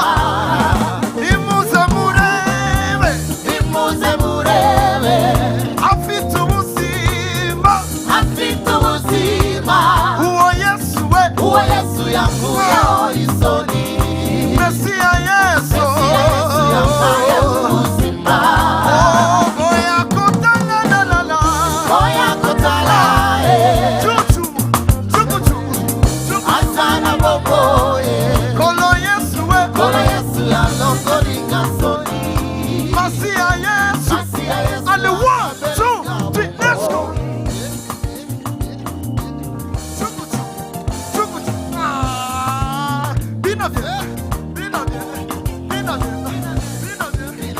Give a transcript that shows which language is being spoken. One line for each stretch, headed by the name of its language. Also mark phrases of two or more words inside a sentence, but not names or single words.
Kinyarwanda: Nimuze murebe, afite ubuzima, uwo Yesu yankuyeho isoni. Mesiya Yesu yampaye ubuzima.
Lingala: Oya kotala chuchu Asana bobo Kolo Yesu yanongolinga soni.
Kinyarwanda: Masiya Yesu.
English: And 1, 2, 3, let's go.
Lingala: Bina bien.